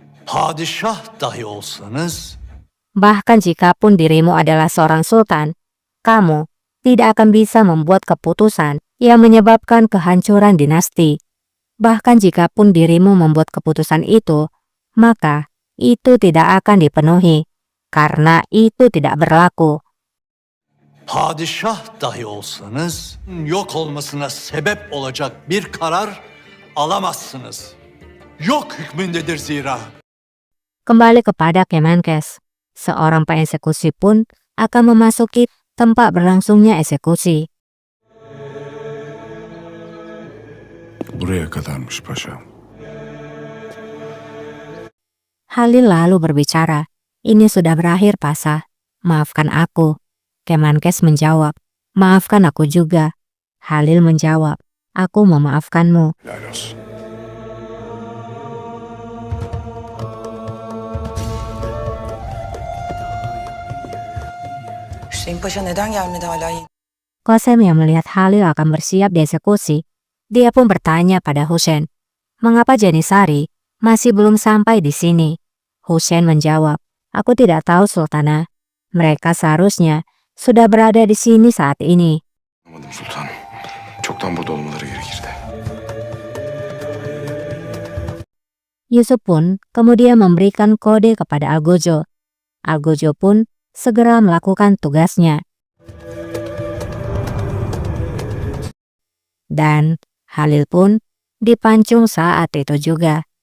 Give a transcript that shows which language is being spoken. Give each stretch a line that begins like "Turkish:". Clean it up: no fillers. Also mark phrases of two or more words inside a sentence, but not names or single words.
Turkish: Padişah dahi olsanız,
Indonesian: Bahkan jikapun dirimu adalah seorang sultan, kamu tidak akan bisa membuat keputusan yang menyebabkan kehancuran dinasti. Bahkan jikapun dirimu membuat keputusan itu, maka itu tidak akan dipenuhi, karena itu tidak berlaku.
Turkish: padişah dahi olsanız, yok olmasına sebep olacak bir karar alamazsınız. Yok hükmündedir zira.
Indonesian: Kembali kepada Kemenkes, seorang pengeksekusi pun akan memasuki tempat berlangsungnya eksekusi.
Turkish: Buraya kadarmış paşam.
Indonesian: Halil lalu berbicara, ini sudah berakhir Pasha, maafkan aku. Kemenkes menjawab, maafkan aku juga. Halil menjawab, aku memaafkanmu.
Turkish: Helal olsun. Hüseyin Paşa neden gelmedi hala?
Indonesian: Qasem yang melihat Halil akan bersiap dieksekusi, dia pun bertanya pada Husain, mengapa Janisari masih belum sampai di sini? Husain menjawab, aku tidak tahu Sultana. Mereka seharusnya sudah berada di sini saat ini.
Turkish: Anlamadım sultanım. Çoktan burada olmaları gerekirdi.
Indonesian: Yusuf pun kemudian memberikan kode kepada Algojo. Algojo pun segera melakukan tugasnya. Dan Halil pun dipancung saat itu juga.